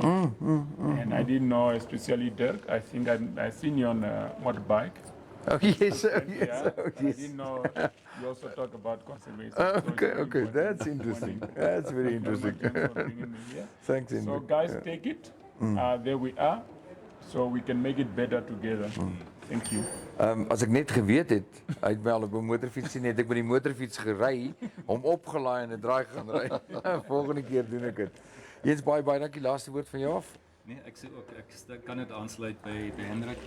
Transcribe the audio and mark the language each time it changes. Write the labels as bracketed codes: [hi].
[en] And I didn't know, especially Dirk, I think I seen you on a motorbike. Oh, yes. I didn't know you also talk about conservation. Okay, that's interesting. That's very interesting. Thanks, Hendrik. So guys, take it. There we are. So we can make it better together. Thank you. [af] As ek net geweet het, hy het my al op 'n motorfiets sien, het ek met die motorfiets gery, hom opgelaai en 'n draai gaan ry. Volgende keer doen ek dit. Jens, baie dankie. Laaste woord van jou af. Nee, ek sê ook ek kan dit aansluit by Hendrik.